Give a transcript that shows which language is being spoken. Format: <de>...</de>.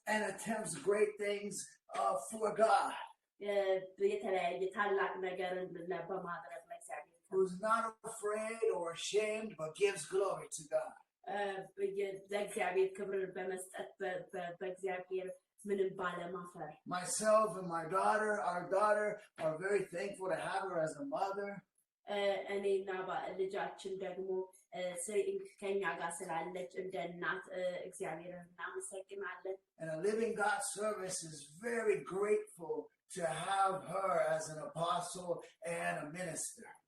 <en>and attempts great things for God.</en> <am>የተለያየ ታላቅ ነገርን በማድረግ</am> <en>who's not afraid or ashamed but gives glory to God.</en> <am>ለእግዚአብሔር ክብርን በመስጠት በእግዚአብሔር ምንም ባለማፈር</am> <en>Myself and my daughter, our daughter, are very thankful to have her as a mother.</en> <am>እኔና ልጃችን ደግሞ ከኛ ጋር ስላለች እንደ እናት እግዚአብሔርን እናመሰግናለን።</am> <en>And a Living God service is very grateful to have her as an apostle and a minister.</en>